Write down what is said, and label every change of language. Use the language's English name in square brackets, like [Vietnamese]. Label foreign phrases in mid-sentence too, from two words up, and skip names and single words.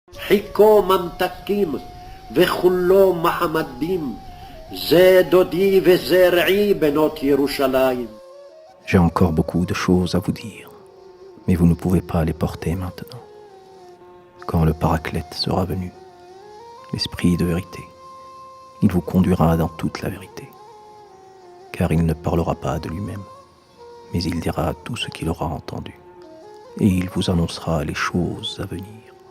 [Hebrew] חיכו ממתקים וחולו מחמדים, זה דודי וזה רעי בנות ירושלים. [French] J'ai encore beaucoup de choses à vous dire, mais vous ne pouvez pas les porter maintenant. Quand le Paraclète sera venu, l'Esprit de vérité, il vous conduira dans toute la vérité, car il ne parlera pas de lui-même, mais il dira tout ce qu'il aura entendu, et il vous annoncera les choses à venir.